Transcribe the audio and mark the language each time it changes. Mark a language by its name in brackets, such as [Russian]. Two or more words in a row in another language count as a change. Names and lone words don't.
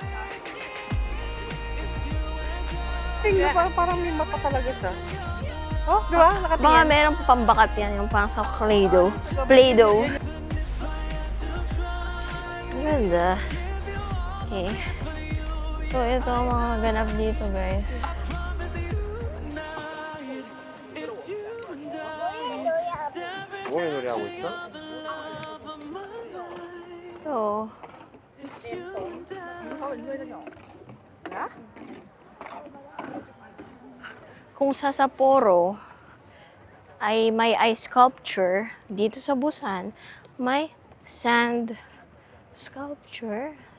[Filipino] Tingnan, parang may mata talaga siya. Oh, di ba? Nakatingin. Baka meron pa pambakat yan, yung parang sa Play-Doh. Play-Doh. Ang ganda. Okay. So, ito ang mga ganap dito, guys. [Korean] 뭐의 노래 하고 있어? [Filipino] Ito. Kung sa Sapporo ay may ice sculpture, dito sa Busan, may sand sculpture.